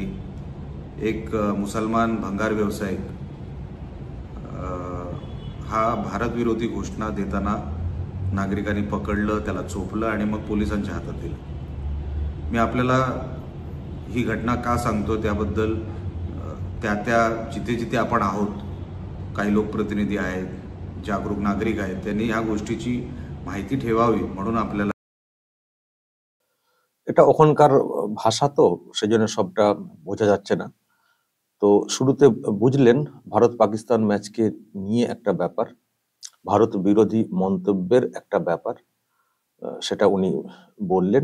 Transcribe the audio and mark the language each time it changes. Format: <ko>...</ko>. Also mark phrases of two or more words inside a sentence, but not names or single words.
<mr>एक मुसलमान भंगार व्यावसायिक हा भारत विरोधी घोषणा देताना नागरिकांनी पकडलं, त्याला चोपलं आणि मग पोलिसांच्या हातात दिलं। मी आपल्याला ही घटना का सांगतो त्याबद्दल त्या जिथे जिथे आपण आहोत, काही लोकप्रतिनिधी आहेत, जागरूक नागरिक आहेत, त्यांनी ह्या गोष्टीची মাইতি ठेवावी म्हणूন आपल्याला।</mr> <bn>এটা ওখানকার ভাষা তো সেজন্য সবটা বোঝা যাচ্ছে না। তো শুরুতে বুঝলেন ভারত পাকিস্তান ম্যাচকে নিয়ে একটা ব্যাপার, ভারত বিরোধী মন্তব্যের একটা ব্যাপার, সেটা উনি বললেন।</bn>